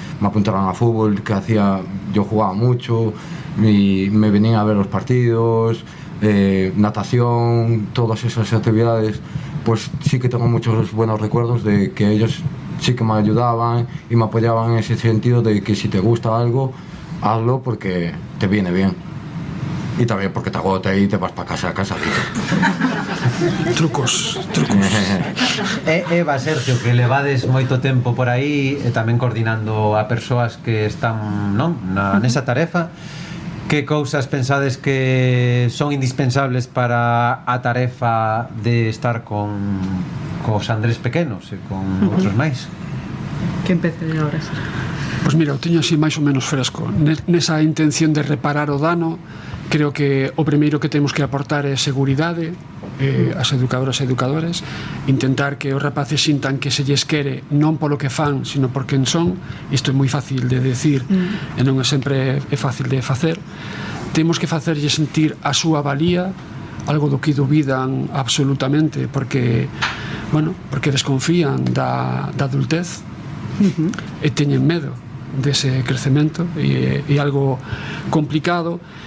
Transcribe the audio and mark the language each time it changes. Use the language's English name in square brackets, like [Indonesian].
[Spanish] Me apuntaron a fútbol, yo jugaba mucho, y me venían a ver los partidos, natación, todas esas actividades, pues sí que tengo muchos buenos recuerdos de que ellos sí que me ayudaban y me apoyaban en ese sentido de que si te gusta algo, hazlo porque te viene bien. Y también porque te agota y te vas para casa Trucos. [Galician] Eva, Sergio, que levades moito tempo por aí e tamén coordinando a persoas que están nesa tarefa, que cousas pensades que son indispensables para a tarefa de estar cos Andrés pequenos e con outros máis? [Spanish] Que empecé ahora. [Galician] Pois mira, o teño así máis ou menos fresco. Nesa intención de reparar o dano, creo que o primeiro que temos que aportar é seguridade as educadoras e educadores, intentar que os rapaces sintan que se lles quere non polo que fan, sino por quen son. Isto é moi fácil de decir e non é sempre é fácil de facer. Temos que facerlle sentir a súa valía, algo do que dubidan absolutamente porque desconfían da adultez e teñen medo dese crecemento e algo complicado.